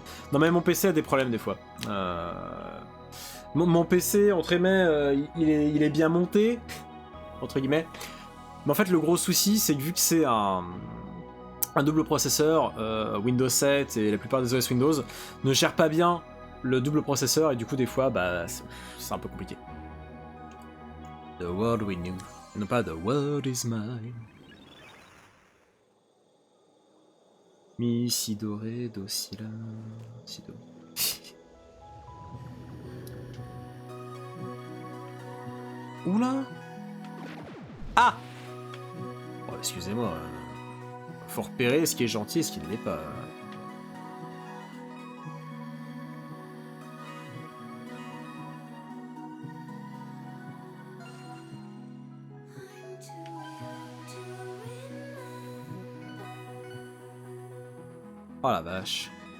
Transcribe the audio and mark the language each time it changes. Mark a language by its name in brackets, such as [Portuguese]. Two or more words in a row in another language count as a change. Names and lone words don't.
[French] Non mais mon PC a des problèmes des fois. Mon PC, entre guillemets, il est bien monté. Entre guillemets. Mais en fait, le gros souci, c'est que vu que c'est un double processeur, Windows 7 et la plupart des OS Windows ne gèrent pas bien le double processeur et du coup, des fois, bah, c'est un peu compliqué. [English] The world we knew. [French] Non pas [English] the world is mine. [French] Mi, si, do, ré, do, si, la, si, do. Oula. Ah. Oh, excusez-moi. Faut repérer ce qui est gentil et ce qui ne l'est pas. Oh la vache.